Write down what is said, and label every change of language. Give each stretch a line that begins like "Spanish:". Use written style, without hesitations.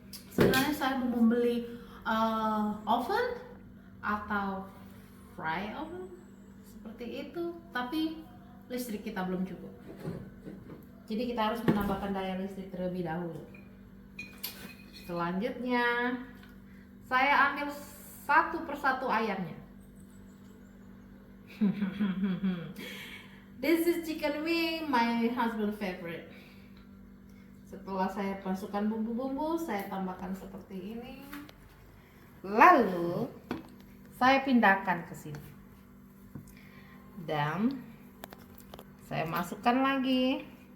Indonesian: Sebenarnya saya mau membeli oven atau fry oven seperti itu, tapi listrik kita belum cukup. Jadi kita harus menambahkan daya listrik terlebih dahulu. Selanjutnya saya ambil 1 persatu ayamnya.
English: This is chicken wing, my husband favorite.
Indonesian: Setelah saya masukkan bumbu-bumbu, saya tambahkan seperti ini. Lalu saya pindahkan ke sini. Dan saya masukkan lagi.